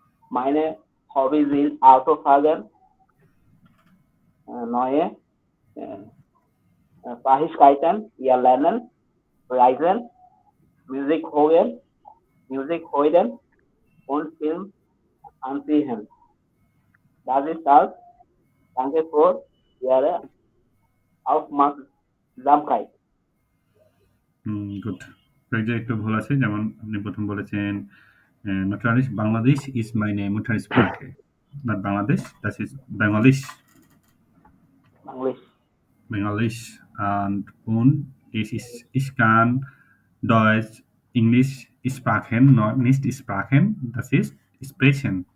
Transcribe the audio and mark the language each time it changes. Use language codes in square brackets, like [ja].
[de] Meine Hobbys sind Autofahren, neue Fähigkeiten erlernen, Reisen, Musik hören und Film ansehen. Das ist alles. Danke für Ihre Aufmerksamkeit. [en] Good. [bn] কয়েকটা একটু ভুল আছে, যেমন আপনি প্রথম বলেছেন [de] natürlich Bangladesh is meine Muttersprache. Not Bangladesh, das ist Bangalisch. Bangalisch. Und ich kann Deutsch, Englisch sprechen, nicht sprechen, das ist sprechen.